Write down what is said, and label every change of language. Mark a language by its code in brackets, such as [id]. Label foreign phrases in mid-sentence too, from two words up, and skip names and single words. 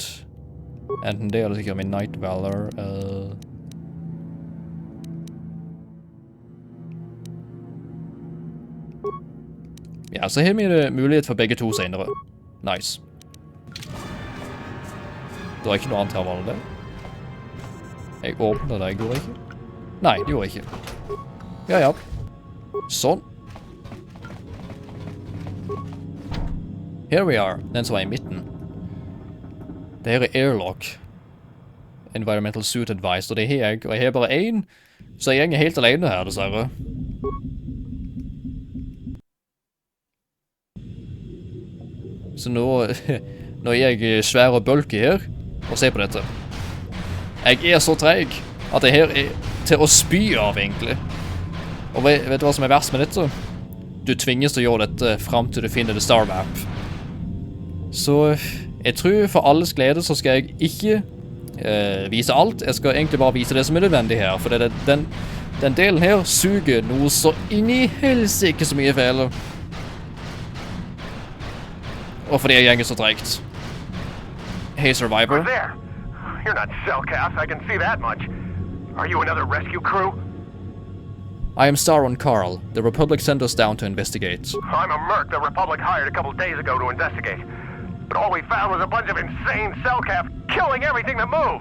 [no] Enten det eller sikkert min Night Valor. Ja, så har vi mulighet for begge to senere. Nice. Det er ikke noe annet her, var det det? Jeg åpner det, gjorde jeg ikke? Nei, det gjorde jeg ikke. Ja, ja. Sånn. [en] Here we are. [no] Den som var i midten. Det her er airlock. [en] environmental suit advice, [no] og det har jeg, og jeg har bare én, så jeg er helt alene her, dessverre. Så nå er jeg svær og bulky her, og se på dette. Jeg er så treg at det her er til å spy av, egentlig. Og vet du hva som er verst med dette? Du tvinges til å gjøre dette frem til du finner [en] the star map. [no] Så jeg tror for alles glede så skal jeg ikke vise alt. Jeg skal egentlig bare vise det som er nødvendig her, for den delen her suger noe så inn i helsike så mye feil. Og fordi jeg gjenger så tregt. [en] Hey, Survivor. There. You're not Cellcast, I can see that much. Are you another rescue crew? I am Star and Carl. The Republic sent us down to investigate. I'm a merc the Republic hired a couple days ago to investigate. But all we found was a bunch of insane Cellcaps killing everything that moves.